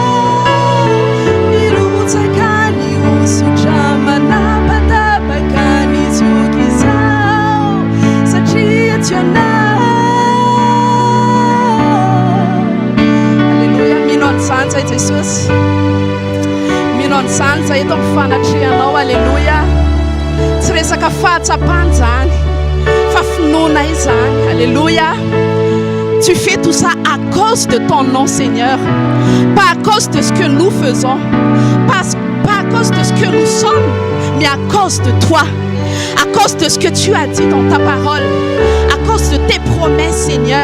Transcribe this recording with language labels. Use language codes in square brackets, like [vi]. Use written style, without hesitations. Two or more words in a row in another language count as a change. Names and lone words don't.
[mg] Alleluia, mino an'izany zay Jesosy, mino an'izany zay eto amin'ny fanatrehanao. Alleluia, tsy resaka fahatsapana zany fa finoana izany. [fr] Alléluia. Tu fais tout ça à cause de ton nom, Seigneur, pas à cause de ce que nous faisons, pas à cause de ce que nous sommes, mais à cause de toi, à cause de ce que tu as dit dans ta parole, à cause de tes promesses, Seigneur.